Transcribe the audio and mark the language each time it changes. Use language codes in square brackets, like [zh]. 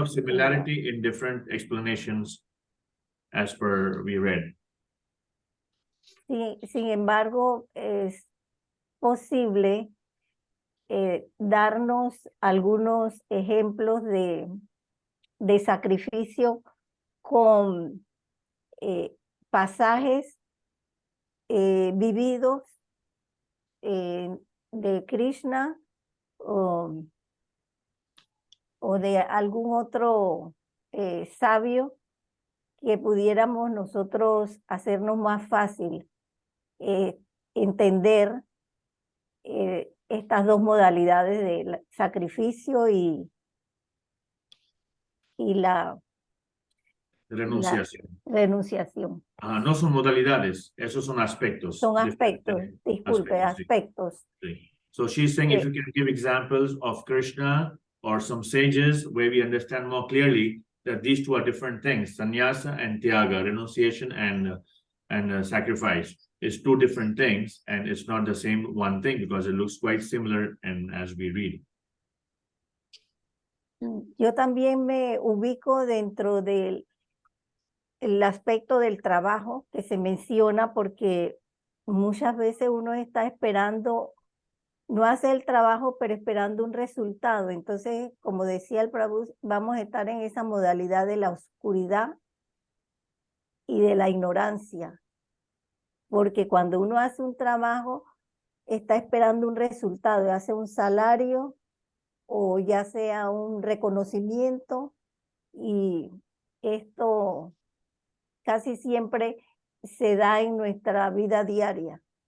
[en] lot of similarity in different explanations as per we read. [es] sin embargo, es posible darnos algunos ejemplos de sacrificio con pasajes vividos de Krishna o de algún otro sabio que pudiéramos nosotros hacernos más fácil entender estas dos modalidades de sacrificio y la Renunciación. renunciación. No son modalidades, esos son aspectos. Son aspectos, diferentes disculpe, aspectos, sí. aspectos. Sí. [en] So she's saying if you can give examples of Krishna or some sages where we understand more clearly that these two are different things, sannyasa and tyaga, renunciation and sacrifice is two different things, and it's not the same one thing because it looks quite similar and as we read. [es] Yo también me ubico dentro del el aspecto del trabajo que se menciona, porque muchas veces uno está esperando, no hace el trabajo, pero esperando un resultado. Entonces, como decía el Prabhu, vamos a estar en esa modalidad de la oscuridad y de la ignorancia, porque cuando uno hace un trabajo, está esperando un resultado, ya sea un salario o ya sea un reconocimiento, y esto casi siempre se da en nuestra vida diaria.